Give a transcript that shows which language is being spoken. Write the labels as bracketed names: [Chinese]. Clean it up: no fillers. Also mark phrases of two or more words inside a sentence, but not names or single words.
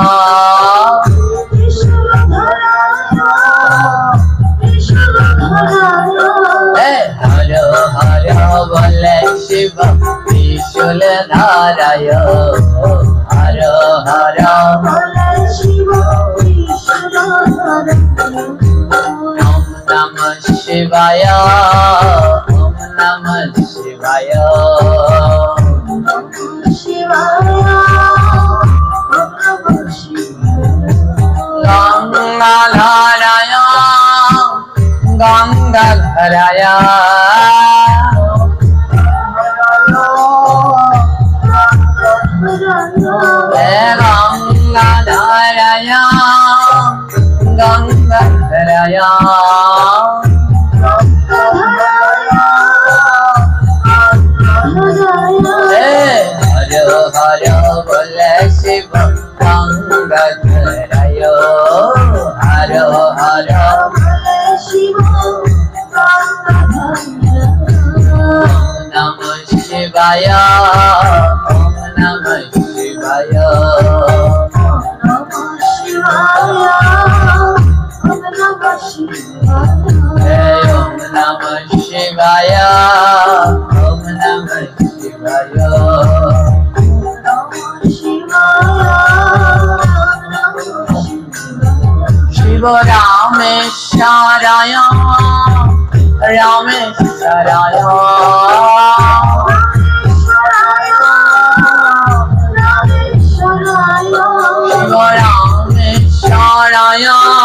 [Bangla] হর হর বলে শিব ত্রিশূল ধারায়, হর হর বলে শিব ত্রিশূল ধারায়, [Sanskrit] ওম নমঃ শিবায়, ওম নমঃ শিবায়, ওম নমঃ শিবায়, ওম নমঃ শিবায়, [Bangla] গঙ্গাধারায়, গঙ্গাধারায়, গঙ্গাধারায়, গঙ্গাধারায়, হর হর বলে শিব গঙ্গাধারায়, হর হর বলে শিব [Sanskrit] ওম নমঃ শিবায়, ওম নমঃ শিবায়, ওম নমঃ শিবায়, ওম নমঃ শিবায়, ওম নমঃ শিবায়, ওম নমঃ শিবায়, [Bangla] শিব রামেশ্বরায়, রামেশ্বরায়, শিব রামেশ্বরায়,